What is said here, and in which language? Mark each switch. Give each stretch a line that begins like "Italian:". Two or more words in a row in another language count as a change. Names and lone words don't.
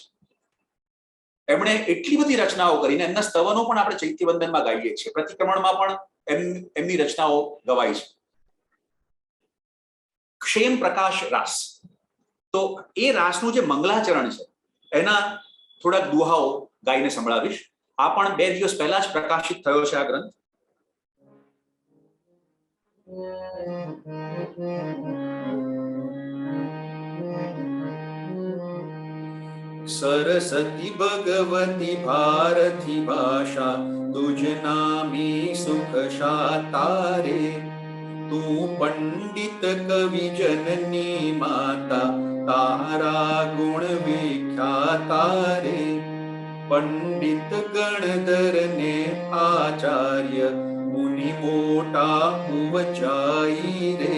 Gujarati: એમણે એટલી બધી રચનાઓ કરીને એમના સ્તવનો પણ આપણે ચૈત્યવંદનમાં ગાઈએ છીએ, પ્રતિક્રમણમાં પણ એમની રચનાઓ ગવાય છે. ક્ષેમ પ્રકાશ રાસ, તો એ રાસનું જે મંગલાચરણ છે એના થોડાક દુહાઓ ગાઈને સંભળાવીશ. આ પણ 2 દિવસ પહેલા જ પ્રકાશિત થયો છે આ ગ્રંથ. સરસ્વતી ભગવતી ભારતી ભાષા તુઝ નામી સુખ શાતારે, તૂ પંડિત કવિ જનની માતા તારા ગુણ વિખ્યાતા રે. પંડિત ગણધર ને આચાર્ય મુનિ મોટા ઉપચાઈ રે.